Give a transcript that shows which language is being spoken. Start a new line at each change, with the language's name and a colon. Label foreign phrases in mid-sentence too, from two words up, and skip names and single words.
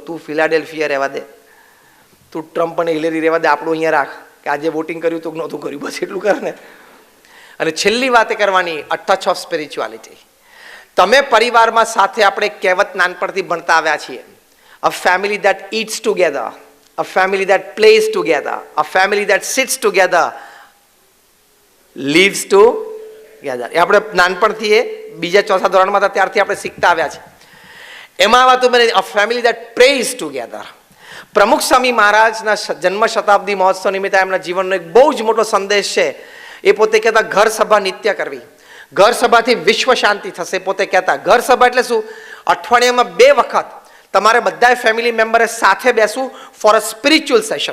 Gujarati: તું ફિલાડેલ્ફિયા રહેવા દે, તું ટ્રમ્પ અને હિલેરી રહેવા દે, આપણું અહીંયા રાખ, કે આજે વોટિંગ કર્યું તો નહોતું કર્યું, બસ એટલું કર ને. અને છેલ્લી વાત કરવાની,
English: a touch of spirituality.
Gujarati: તમે પરિવારમાં સાથે આપણે કહેવત નાનપણથી ભણતા આવ્યા છીએ,
English: a family that eats together, a family that plays together, a family that sits together, lives together.
Gujarati: એ આપણે નાનપણથી એ 2જા 4થા ધોરણમાં હતા ત્યારથી આપણે શીખતા આવ્યા છે. એમાં વાતો મને
English: a family that prays together.
Gujarati: પ્રમુખ સ્વામી મહારાજના જન્મ શતાબ્દી મહોત્સવ નિમિત્તે એમના જીવનનો એક બહુ જ મોટો સંદેશ છે. એ પોતે કહેતા ઘર સભા નિત્ય કરવી, ઘર સભાથી વિશ્વ શાંતિ થશે. પોતે કહેતા ઘર સભા એટલે શું? અઠવાડિયામાં 2 વખત તમારે બધા ફેમિલી મેમ્બરે સાથે બેસવું
English: for a spiritual session.